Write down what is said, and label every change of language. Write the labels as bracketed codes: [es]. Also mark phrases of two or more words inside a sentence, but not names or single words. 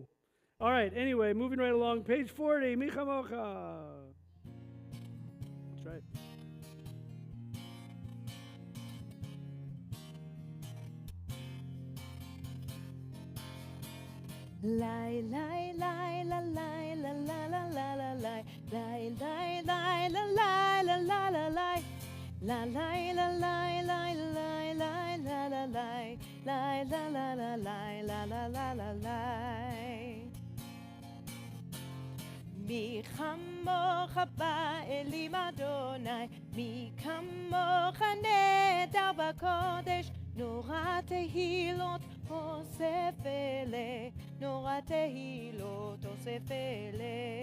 [en] All right, anyway, moving right along, page 40, Michamocha. That's right. Lie, lie, lie, la, lie, la, la, la, la, la, lie, lie, lie, lie, la, lie, la, la, la, lie, la, lie, la, lie, lie, lie, lie, la, la, lie, lie, la, la, la, lie, la, la, la, la, lie. [he] מי כמוך באלים אדוני, מי כמוך נהדר בקודש, נורא תהילות אוסף אלה, נורא תהילות אוסף אלה.